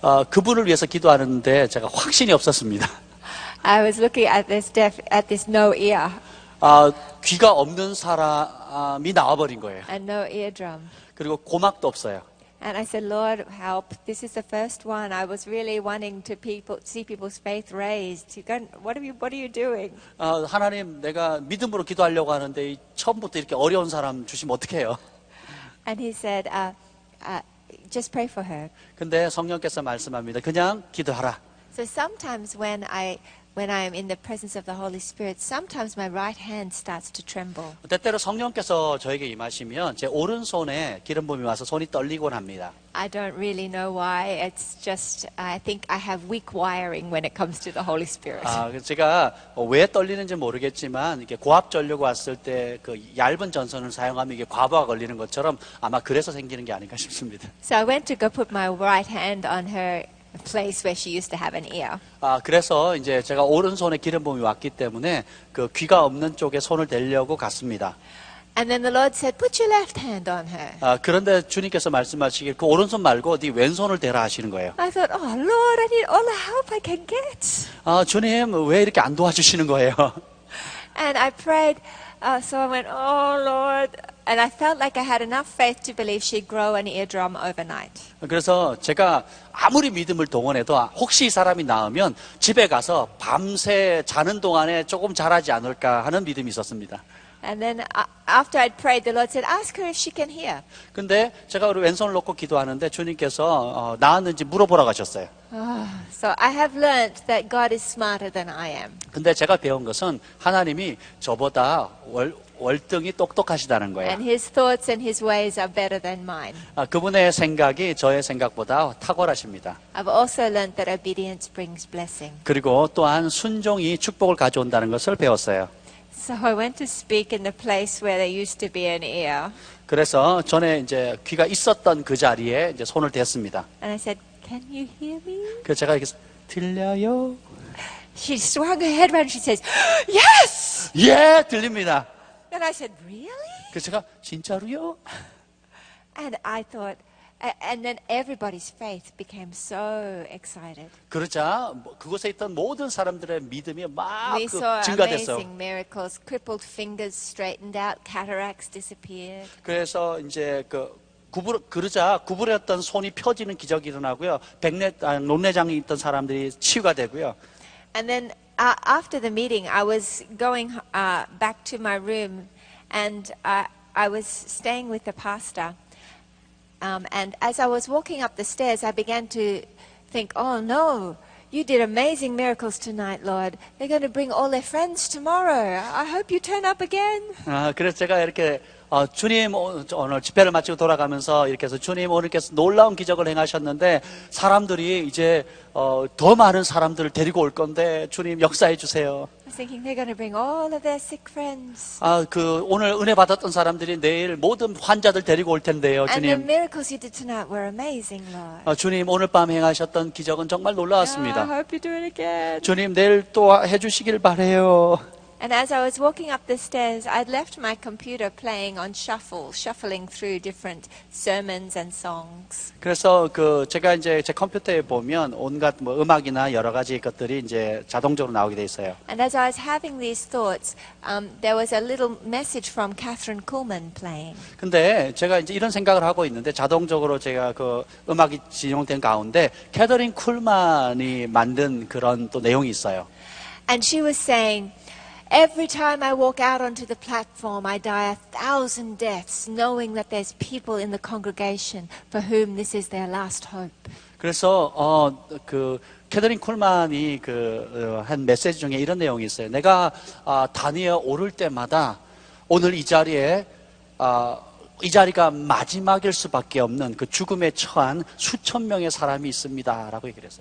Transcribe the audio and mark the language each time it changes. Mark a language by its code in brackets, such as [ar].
[ko] 그분을 위해서 기도하는데 제가 확신이 없었습니다. [en] I was looking at this no ear [ko] 귀가 없는 사람이 나와버린 거예요. [en] and no eardrum. [ko] 그리고 고막도 없어요. [en] And I said, Lord, help. This is the first one. I was really wanting to see people's faith raised. What are you doing? [ko] 하나님, 내가 믿음으로 기도하려고 하는데 처음부터 이렇게 어려운 사람 주시면 어떡해요? [en] And he said, just pray for her. [ko] 근데 성령께서 말씀합니다. 그냥 기도하라. [en] So sometimes when I am in the presence of the Holy Spirit, sometimes my right hand starts to tremble. [ko] 때때로 성령께서 저에게 임하시면 제 오른손에 기름 부음이 와서 손이 떨리곤 합니다. [en] I don't really know why. It's just, I think I have weak wiring when it comes to the Holy Spirit. [ko] 제가 왜 떨리는지 모르겠지만 이렇게 고압 전류가 왔을 때 그 얇은 전선을 사용하면 이게 과부하 걸리는 것처럼 아마 그래서 생기는 게 아닌가 싶습니다. [en] So I went to go put my right hand on her place where she used to have an ear. [ko] 그래서 이제 제가 오른손에 기름 부음이 왔기 때문에 그 귀가 없는 쪽에 손을 대려고 갔습니다. [en] And then the Lord said, put your left hand on her. [ko] 그런데 주님께서 말씀하시길 그 오른손 말고 네 왼손을 대라 하시는 거예요. [en] I thought, oh Lord, I need all the help I can get. [ko] 주님 왜 이렇게 안 도와주시는 거예요? [en] And I prayed, so I went, oh Lord. And I felt like I had enough faith to believe she'd grow an eardrum overnight. [ko] 그래서 제가 아무리 믿음을 동원해도 혹시 이 사람이 나으면 집에 가서 밤새 자는 동안에 조금 자라지 않을까 하는 믿음이 있었습니다. [en] And then after I'd prayed, the Lord said, ask her if she can hear. [ko] 근데 제가 우리 왼손을 놓고 기도하는데 주님께서 나았는지 물어보라고 하셨어요. [en] So I have learned that God is smarter than I am. [ko] 근데 제가 배운 것은 하나님이 저보다 월등히 똑똑하시다는 거예요. [en] And His thoughts and His ways are better than mine. [ko] 그분의 생각이 저의 생각보다 탁월하십니다. [en] I've also learned that obedience brings blessing. [ko] 그리고 또한 순종이 축복을 가져온다는 것을 배웠어요. [en] So I went to speak in the place where there used to be an ear. [ko] 그래서 전에 이제 귀가 있었던 그 자리에 이제 손을 댔습니다. [en] And I said, can you hear me? [ko] 그래서 제가 이렇게 들려요? [en] She swung her head around and she says, yes! [ko] 예, 들립니다. [en] And I said, really? [ko] 그래서 제가 진짜로요? [en] And I thought, and then everybody's faith became so excited. [ko] 그러자 그곳에 있던 모든 사람들의 믿음이 막 [en] We saw [ko] 증가됐어요. [en] amazing miracles. Crippled fingers straightened out, cataracts disappeared. [ko] 그래서 이제 그러자 구부렸던 손이 펴지는 기적이 일어나고요. 논내장이 있던 사람들이 치유가 되고요. [en] And then after the meeting, I was going back to my room, and I was staying with the pastor. And as I was walking up the stairs, I began to think, oh no, you did amazing miracles tonight, Lord. They're going to bring all their friends tomorrow. I hope you turn up again. [ko] 그래서 제가 이렇게 주님 오늘 집회를 마치고 돌아가면서 이렇게 해서 주님 오늘께서 놀라운 기적을 행하셨는데 사람들이 이제 더 많은 사람들을 데리고 올 건데 주님 역사해 주세요. [en] I was thinking they're going to bring all of their sick friends. [ko] 오늘 은혜 받았던 사람들이 내일 모든 환자들 데리고 올 텐데요, [en] And the [ko] 주님. [en] miracles you did tonight were amazing, Lord. [ko] 주님 오늘 밤 행하셨던 기적은 정말 [en] I [ko] 놀라웠습니다. [en] hope you do it again. [ko] 주님 내일 또 해주시길 바래요. [en] And as I was walking up the stairs, I'd left my computer playing on shuffle, shuffling through different sermons and songs. [ko] 그래서 제가 이제 제 컴퓨터에 보면 온갖 음악이나 여러 가지 것들이 이제 자동적으로 나오게 돼 있어요. [en] And as I was having these thoughts, there was a little message from Catherine Kuhlman playing. [ko] 근데 제가 이제 이런 생각을 하고 있는데 자동적으로 제가 음악이 진용된 가운데 캐더린 쿨만이 만든 그런 또 내용이 있어요. [en] And she was saying, every time I walk out onto the platform, I die 1,000 deaths, knowing that there's people in the congregation for whom this is their last hope. [ko] 그래서 캐더린 쿨만이 한 메시지 중에 이런 내용이 있어요. 내가 단위에 오를 때마다 오늘 이 자리에 이 자리가 마지막일 수밖에 없는 그 죽음에 처한 수천 명의 사람이 있습니다라고 얘기를 했어요.